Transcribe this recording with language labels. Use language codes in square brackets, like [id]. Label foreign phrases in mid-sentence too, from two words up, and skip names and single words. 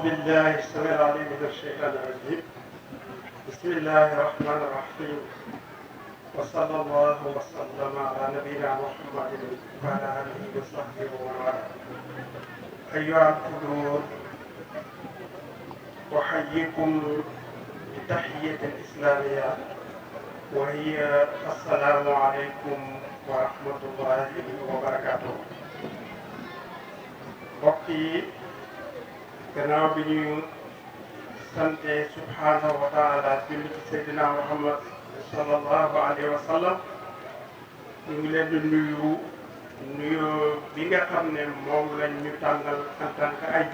[ar] بالله السميع العليم من الشيطان الرجيم بسم الله الرحمن الرحيم وصلى الله وسلم على نبينا محمد وعلى آله وصحبه ومن والاه أيها الحضور أحييكم بتحية إسلامية وهي السلام عليكم ورحمة الله وبركاته. [wo] mbokk yi gannaaw bi ñu sante [ar] سبحانه وتعالى [wo] julli ci Seydina Muhammad [ar] صلى الله عليه وسلم [wo] ñu ngi leen di nuyu bi nga xam ne moom lañ ñu tànnal [fr] en tant que [wo] ay